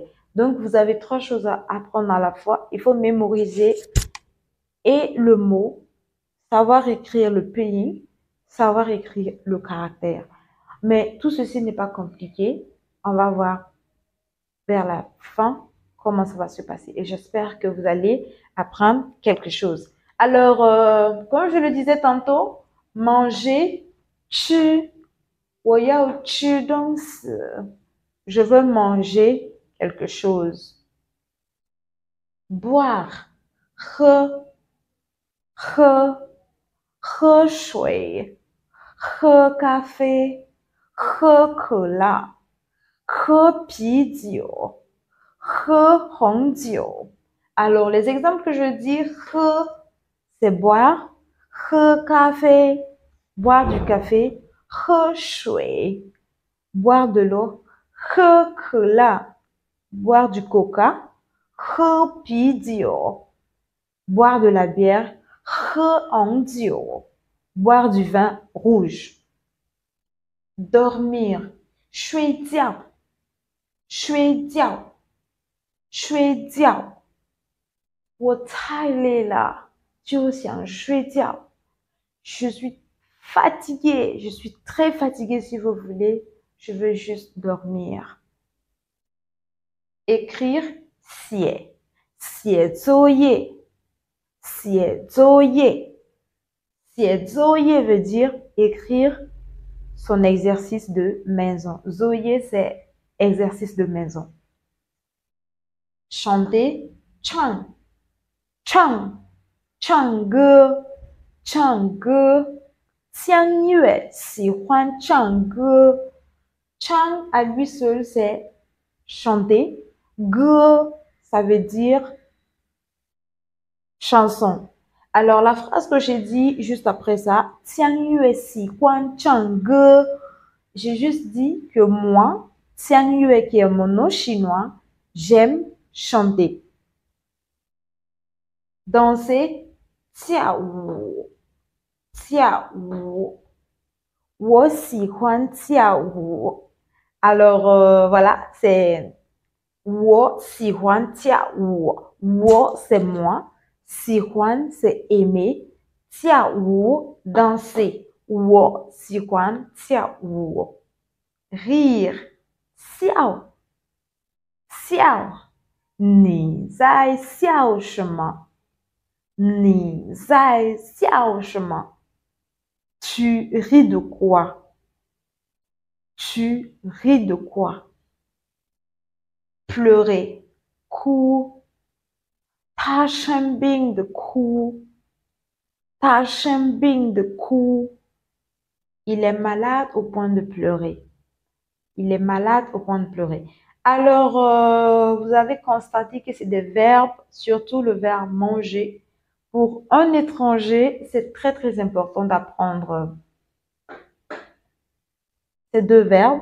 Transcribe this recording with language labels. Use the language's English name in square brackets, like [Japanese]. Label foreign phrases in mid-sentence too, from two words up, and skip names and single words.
[French] Donc, vous avez trois choses à apprendre à la fois. Il faut mémoriser et le mot, savoir écrire le pinyin, savoir écrire le caractère. Mais tout ceci n'est pas compliqué. On va voir vers la fin comment ça va se passer. Et j'espère que vous allez apprendre quelque chose. Alors, comme je le disais tantôt, manger, tu, [Chinese] 我要吃东西. [French] Je veux manger quelque chose. Boire, [Chinese] 喝,喝水,喝咖啡,喝可乐,喝啤酒,喝红酒. [French] Alors, les exemples que je dis, 喝, c'est boire, [Chinese] 喝咖啡, [French] boire du café, [Chinese] 喝水, [French] boire de l'eau, [Chinese] 喝可乐, [French] boire du coca, [Chinese] 喝啤酒, [French] boire de la bière, [Chinese] 喝红酒, [French] boire du vin rouge. Dormir, [Chinese] 睡觉,睡觉,睡觉。我太累了，就想睡觉。 [French] Je suis fatiguée, je suis très fatiguée si vous voulez. Je veux juste dormir. Écrire, [Chinese] 写,写作业,写作业。写作业 [French] veut dire écrire son exercice de maison. Zoye, c'est exercice de maison. Chanter, [Chinese] 唱,唱,唱歌,唱歌。江月喜欢唱歌。 [French] 唱 à lui seul, c'est chanter. Ge, ça veut dire chanson. Alors, la phrase que j'ai dit juste après ça, [Chinese] 江月喜欢唱歌. [French] J'ai juste dit que moi, Xiang Yue, qui est mon nom chinois, j'aime chanter. Danser, [Chinese] 跳舞,跳舞。我喜欢跳舞. [French] Alors, voilà, c'est [Chinese] 我喜欢跳舞. [French] Wo, c'est moi. [Chinese] 喜欢, [French] c'est aimer. [Chinese] 跳舞, danser. 我喜欢跳舞. [French] Rire. [Chinese] 笑,你在笑什么？你在笑什么？ [French] Tu ris de quoi? Tu ris de quoi? Pleurer. [Chinese] 哭. 他生病的哭. 他生病的哭. [French] Il est malade au point de pleurer. Il est malade au point de pleurer. Alors, vous avez constaté que c'est des verbes, surtout le verbe manger. Pour un étranger, c'est très très important d'apprendre ces deux verbes.